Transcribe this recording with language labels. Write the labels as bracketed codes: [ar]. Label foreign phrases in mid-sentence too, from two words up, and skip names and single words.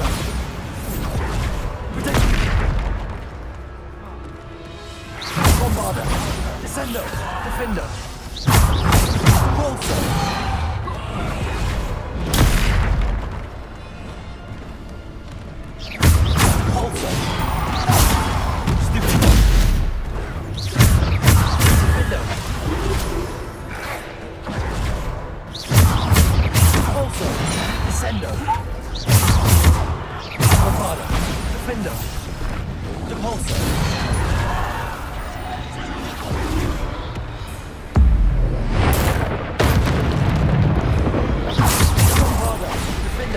[en] Protect. Bombarda. Descendo. Defender. Also. Also. Stupid. Defender. Also, Descendo. Bombarda. Defender. Depulso. Bombarda. Defender.